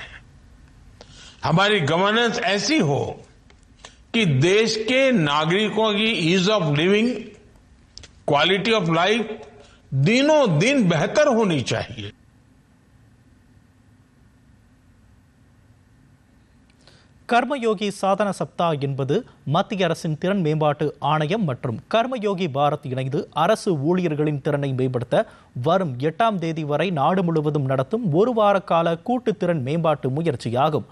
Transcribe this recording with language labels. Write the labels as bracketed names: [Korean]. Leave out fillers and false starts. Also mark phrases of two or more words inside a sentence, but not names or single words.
[Hindi] हमारी गवर्नेंस ऐसी हो कि देश के नागरिकों की [English] ease of living, quality of life [Hindi] दिनों दिन बेहतर होनी चाहिए। [Tamil] கர்மயோகி சாதன சப்தா என்பது மத்திய அரசின் திறன் மேம்பாட்டு ஆணையம் மற்றும் கர்மயோகி பாரத் இணைந்து அரசு ஊழியர்களின் திறனை மேம்படுத்த வரும் 8ஆம் தேதி வரை நாடு முழுவதும் நடத்தும் ஒரு வார கால கூட்டு திறன் மேம்பாட்டு முயற்சியாகும்.